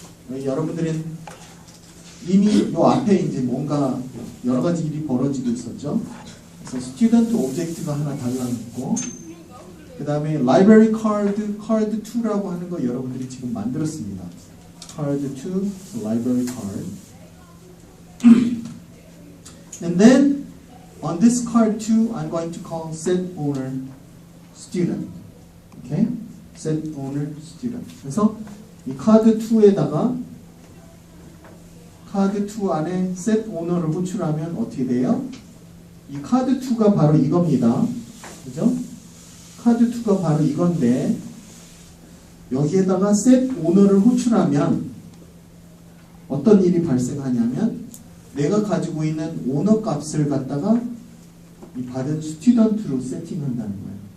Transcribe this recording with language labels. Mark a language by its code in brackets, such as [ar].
[ko] 여러분들은 이미 요 앞에 이제 뭔가 여러 가지 일이 벌어지고 있었죠. 그래서 student 오브젝트가 하나 달라붙고, 그 다음에 library card 2라고 하는 거 여러분들이 지금 만들었습니다. [en] card 2, library card. And then on this card 2, I'm going to call set owner student. Okay? set owner student. [ko] 그래서 이 카드 2에다가 카드 2 안에 set owner를 호출하면 어떻게 돼요? 이 카드 2가 바로 이겁니다. 그죠? 카드 2가 바로 이건데 여기에다가 set owner를 호출하면 어떤 일이 발생하냐면 내가 가지고 있는 오너 값을 갖다가 이 받은 스튜던트로 세팅한다는 거예요.